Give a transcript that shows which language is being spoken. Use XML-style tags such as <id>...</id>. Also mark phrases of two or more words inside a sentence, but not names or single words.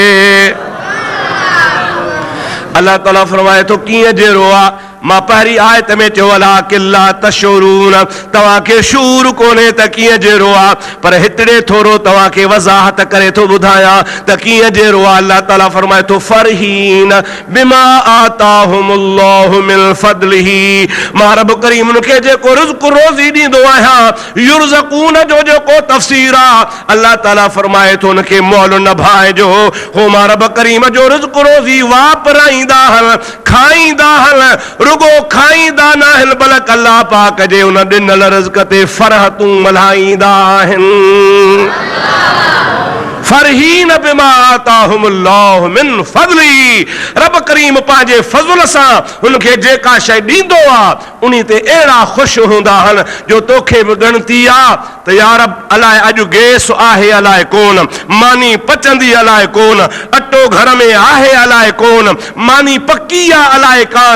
<sd>अल्लाह ताला फरमाए थो कीअं जहिड़ो आहे, मां पहिरीं आयत में चयो</sd> <ar>ولكن لا تشعرون,</ar> <sd>तव्हांखे शूर कोन्हे त कीअं जहिड़ो आहे, पर हितड़े थोरो तव्हांखे वज़ाहत करे थो ॿुधायां त कीअं जहिड़ो आहे। अल्लाह ताला फरमाए थो</sd> <ar>فرحين بما آتاهم الله من فضله,</ar> <sd>मां रब करीम उनखे जेको रिज़्क़ रोज़ी ॾींदो आहियां, युरज़क़ून जो जेको तफ़सीर आहे, अल्लाह ताला फरमाए थो उनखे मुअल न भाइजो, हो मां रब करीम जो रिज़्क़ रोज़ी वापराईंदा आहिनि, खाईंदा आहिनि, रुगो खाईंदा न आहिनि बल्कि अल्लाह पाक जे उन ॾिनल रिज़्क़ ते फरहतूं मल्हाईंदा आहिनि।</sd> <ar>فرحين بما آتاهم الله من فضله,</ar> <sd>रब करीम पंहिंजे फज़ल सां उनखे जेका शइ ॾींदो आहे उन ते अहिड़ा ख़ुशि हूंदा आहिनि जो तोखे बि ॻणती आहे त यार अलाए अॼु गैस आहे अलाए कोन, मानी पचंदी अलाए कोन, अटो घर में आहे अलाए कोन, मानी पकी आहे अलाए कान।</sd>